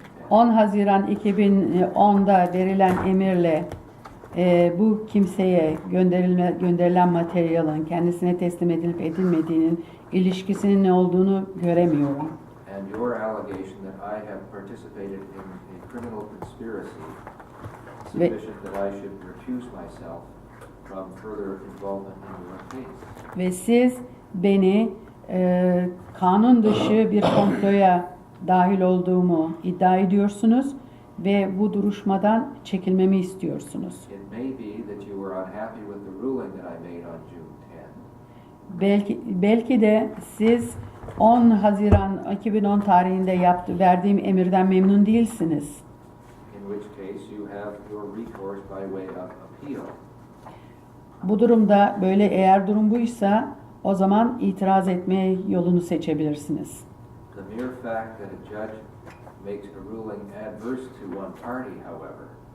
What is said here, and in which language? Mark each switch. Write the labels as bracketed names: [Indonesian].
[Turkish] 10 Haziran 2010'da verilen emirle bu kimseye gönderilen materyalin kendisine teslim edilip edilmediğinin ilişkisinin ne olduğunu göremiyorum. [English] And your allegation that I have participated in a criminal conspiracy sufficient that I should recuse myself from further involvement in your case. [Turkish] Ve siz beni kanun dışı bir komploya dahil olduğumu iddia ediyorsunuz ve bu duruşmadan çekilmemi istiyorsunuz. [English] It may be that you were unhappy with the ruling that I made on June 10. [Turkish] Belki de siz 10 Haziran 2010 tarihinde verdiğim emirden memnun değilsiniz. [English] In which case you have your recourse by way of appeal. [Turkish] Bu durumda eğer durum buysa o zaman itiraz etme yolunu seçebilirsiniz. [English] The mere fact that a judge makes a ruling adverse to one party, however,